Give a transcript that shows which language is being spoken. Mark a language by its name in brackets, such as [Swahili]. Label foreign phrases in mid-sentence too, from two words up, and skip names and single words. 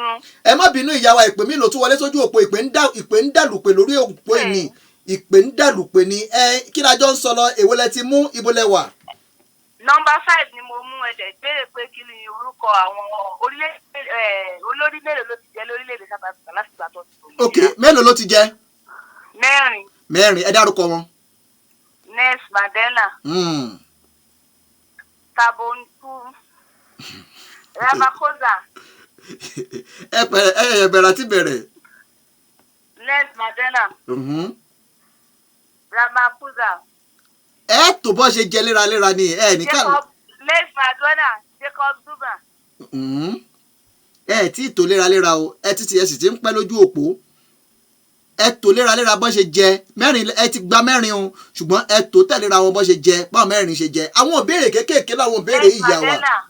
[Yoruba] Ẹ má bínú ìyá wa ìpè mí ló tún wọlé sójú òpó ìpè ń dàlùpè lórí òpó ìní ìpè ń dàlùpè ní kí lájọ ń sọ lọ èwo lẹ ti mú ibo lẹ wà. Nọ́mbà 5 ni mo mú ẹ̀jẹ̀ béèrè pé kí ni orúkọ àwọn olórí mélòó ló ti jẹ́ lórílẹ̀-èdè South Africa láti gbà tó ti bò. Ok mélòó ló ti jẹ? 4. Mẹ́rin ẹ dárúkọ wọn. Nelson Mandela. Thabo Mbeki. Ramaphosa. ẹ bẹ̀rẹ̀ àti bẹ̀rẹ̀. Nelson Mandela. Ramaphosa. Ẹ tó bọ́ ṣe jẹ léraléra ni ẹ nìkan. Nelson Mandela. Jacob Zuma. Ẹ tí ì tó léraléra o ẹ ti sì ti ń pẹ́ lójú òpó. Ẹ tó léraléra bọ́ ṣe jẹ mẹ́rin ẹ ti gba mẹ́rin o ṣùgbọ́n ẹ tó tẹ̀léra wọn bọ́ ṣe jẹ báwọn mẹ́rin ṣe jẹ àwọn ìbéèrè kéékèèké láwọn ìbéèrè yìí yà wá.